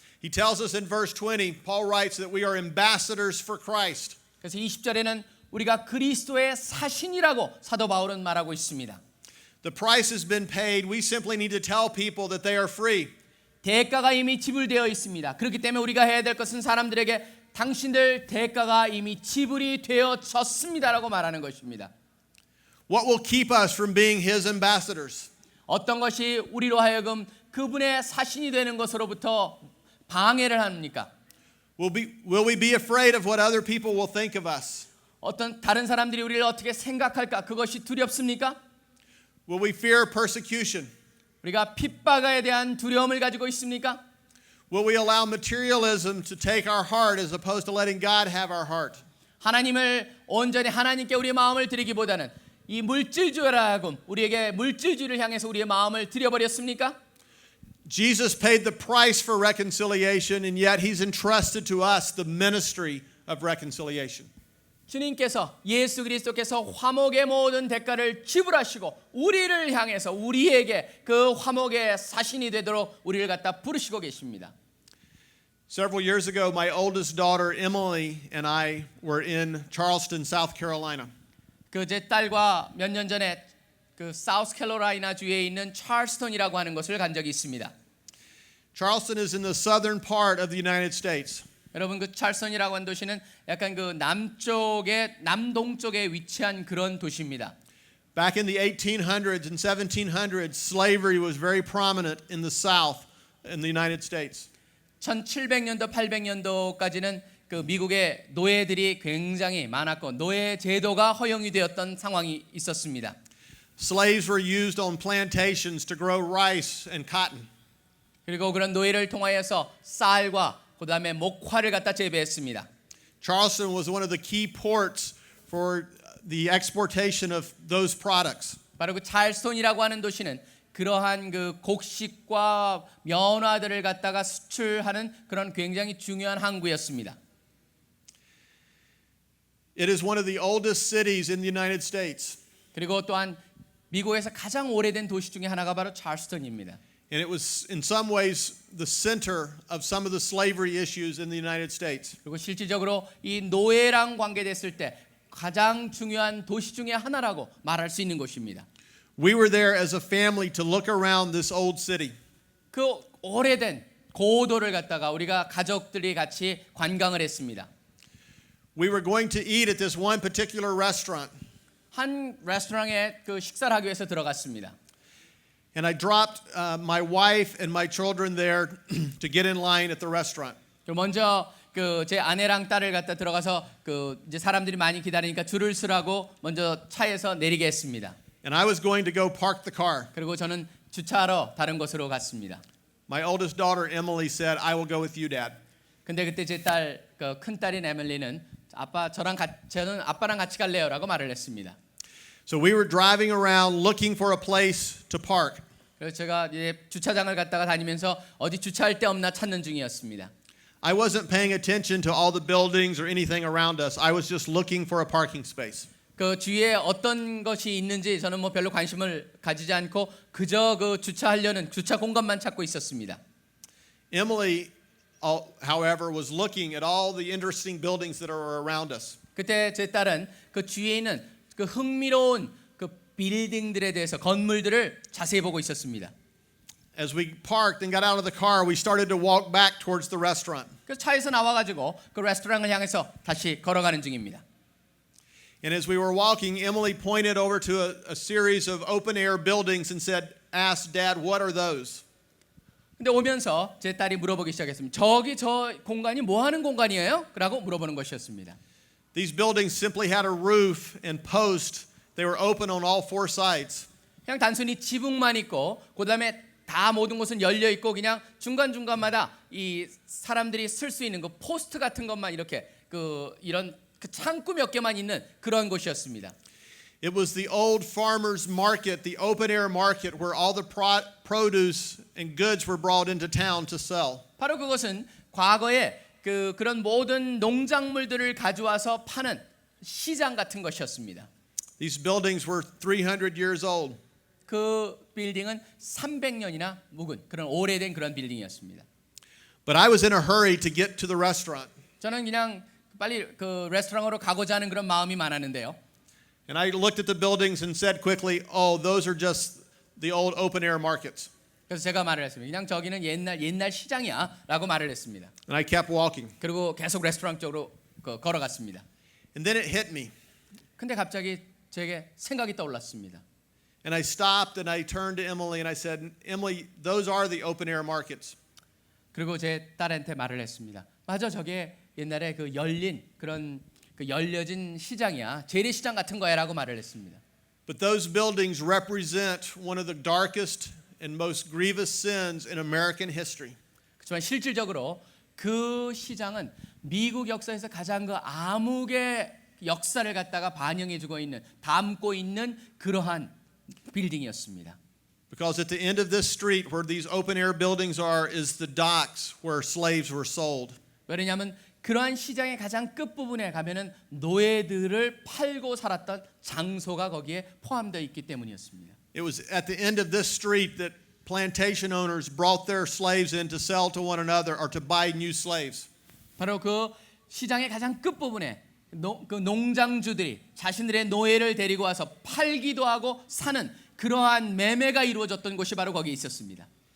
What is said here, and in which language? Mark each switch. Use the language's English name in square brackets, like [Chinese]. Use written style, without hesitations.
[English] He tells us in verse 20, Paul writes that we are ambassadors for Christ. [Korean] 그래서 20절에는 우리가 그리스도의 사신이라고 사도 바울은 말하고 있습니다. [English] The price has been paid. We simply need to tell people that they are free. [Korean] 대가가 이미 지불되어 있습니다. 그렇기 때문에 우리가 해야 될 것은 사람들에게 당신들 대가가 이미 지불이 되어졌습니다라고 말하는 것입니다. [English] What will keep us from being his ambassadors? [Korean] 어떤 것이 우리로 하여금 그분의 사신이 되는 것으로부터 방해를 합니까? [English] Will we be afraid of what other people will think of us? [Korean] 어떤 다른 사람들이 우리를 어떻게 생각할까? 그것이 두렵습니까? [English] Will we fear persecution? [Korean] 우리가 핍박에 대한 두려움을 가지고 있습니까? [English] Will we allow materialism to take our heart as opposed to letting God have our heart? [Korean] 하나님을 온전히 하나님께 우리의 마음을 드리기보다는 이 물질주의라 하여금 우리에게 물질주의를 향해서 우리의 마음을 드려버렸습니까? [English] Jesus paid the price for reconciliation, and yet he's entrusted to us the ministry of reconciliation. [Korean] 주님께서 예수 그리스도께서 화목의 모든 대가를 지불하시고 우리를 향해서 우리에게 그 화목의 사신이 되도록 우리를 갖다 부르시고 계십니다. [English] Several years ago, my oldest daughter Emily and I were in Charleston, South Carolina. [Korean] 그 제 딸과 몇 년 전에 그 사우스캐롤라이나 주에 있는 찰스턴이라고 하는 곳을 간 적이 있습니다. [English] Charleston is in the southern part of the United States. [Korean] 여러분 그 찰스턴이라고 하는 도시는 약간 그 남쪽에 남동쪽에 위치한 그런 도시입니다. [English] Back in the 1800s and 1700s, slavery was very prominent in the South in the United States. [Korean] 1700년도 800년도까지는 그 미국의 노예들이 굉장히 많았고 노예 제도가 허용이 되었던 상황이 있었습니다. [English] Slaves were used on plantations to grow rice and cotton. [Korean] 그리고 그런 노예를 통하여서 쌀과 그다음에 목화를 갖다 재배했습니다. [English] Charleston was one of the key ports for the exportation of those products. [Korean] 바로 그 찰스톤이라고 하는 도시는 그러한 그 곡식과 면화들을 갖다가 수출하는 그런 굉장히 중요한 항구였습니다. [English] It is one of the oldest cities in the United States. [Korean] 그리고 또한 미국에서 가장 오래된 도시 중에 하나가 바로 찰스턴입니다. [English] And it was in some ways the center of some of the slavery issues in the United States. [Korean] 그리고 실질적으로 이 노예랑 관계됐을 때 가장 중요한 도시 중에 하나라고 말할 수 있는 곳입니다. [English] We were there as a family to look around this old city. [Korean] 그 오래된 고도를 갖다가 우리가 가족들이 같이 관광을 했습니다. [English] We were going to eat at this one particular restaurant. [Korean] 한 레스토랑에 그 식사를 하기 위해서 들어갔습니다. [English] And I dropped my wife and my children there to get in line at the restaurant. [Korean] 먼저 그 제 아내랑 딸을 갖다 들어가서 그 이제 사람들이 많이 기다리니까 줄을 서라고 먼저 차에서 내리게 했습니다. [English] And I was going to go park the car. [Korean] 그리고 저는 주차하러 다른 곳으로 갔습니다. [English] My oldest daughter Emily said, "I will go with you, Dad." [Korean] 근데 그때 제 딸 그 큰 딸인 에밀리는 저는 아빠랑 같이 갈래요라고 말을 했습니다. [English] So we were driving around looking for a place to park. [Korean] 그래서 제가 이제 주차장을 갔다가 다니면서 어디 주차할 데 없나 찾는 중이었습니다. [English] I wasn't paying attention to all the buildings or anything around us. I was just looking for a parking space. [Korean] 그 주위에 어떤 것이 있는지 저는 뭐 별로 관심을 가지지 않고 그저 그 주차하려는 주차 공간만 찾고 있었습니다. [English] Emily, however, was looking at all the interesting buildings that are around us. [Korean] 그때 제 딸은 그 주위에 있는 그 흥미로운 그 빌딩들에 대해서 건물들을 자세히 보고 있었습니다. [English] As we parked and got out of the car, we started to walk back towards the restaurant. [Korean] 그래서 차에서 나와가지고 그 레스토랑을 향해서 다시 걸어가는 중입니다. [English] And as we were walking, Emily pointed over to a series of open-air buildings and said, "Ask Dad, what are those?" [Korean] 근데 오면서 제 딸이 물어보기 시작했습니다. 저기 저 공간이 뭐 하는 공간이에요? 라고 물어보는 것이었습니다. [English] These buildings simply had a roof and post. They were open on all four sides. [Korean] 그냥 단순히 지붕만 있고 그다음에 다 모든 곳은 열려 있고 그냥 중간중간마다 이 사람들이 쓸 수 있는 그 포스트 같은 것만 이렇게 이런 그 창구 몇 개만 있는 그런 곳이었습니다. [English] It was the old farmers market, the open-air market where all the produce and goods were brought into town to sell. [Korean] 바로 그것은 과거에 그런 모든 농작물들을 가져와서 파는 시장 같은 것이었습니다. [English] These buildings were 300 years old. [Korean] 그 빌딩은 300년이나 묵은 그런 오래된 그런 빌딩이었습니다. [English] But I was in a hurry to get to the restaurant. [Korean] 저는 그냥 빨리 그 레스토랑으로 가고자 하는 그런 마음이 많았는데요. [English] And I looked at the buildings and said quickly, "Oh, those are just the old open-air markets." [Korean] 그래서 제가 말을 했습니다. 그냥 저기는 옛날 시장이야라고 말을 했습니다. [English] And I kept walking. [Korean] 그리고 계속 레스토랑 쪽으로 걸어갔습니다. [English] And then it hit me. [Korean] 근데 갑자기 제게 생각이 떠올랐습니다. [English] And I stopped and I turned to Emily and I said, "Emily, those are the open-air markets." [Korean] 그리고 제 딸한테 말을 했습니다. 맞아, 저게 옛날에 그 열린 그런 그 열려진 시장이야. 재래시장 같은 거야라고 말을 했습니다. [English] But those buildings represent one of the darkest and most grievous sins in American history. [Korean] 그렇지만 실질적으로 그 시장은 미국 역사에서 가장 그 암흑의 역사를 갖다가 반영해주고 있는 담고 있는 그러한 빌딩이었습니다. [English] Because at the end of this street where these open-air buildings are is the docks where slaves were sold. [Korean] 왜냐하면 그러한 시장의 가장 끝부분에 가면은 노예들을 팔고 살았던 장소가 거기에 포함되어 있기 때문이었습니다. [English] It was at the end of this street that plantation owners brought their slaves in to sell to one another or to buy new slaves. [Korean] 바로 그 시장의 가장 끝부분에 그 농장주들이 자신들의 노예를 데리고 와서 팔기도 하고 사는 그러한 매매가 이루어졌던 곳이 바로 거기에 있었습니다.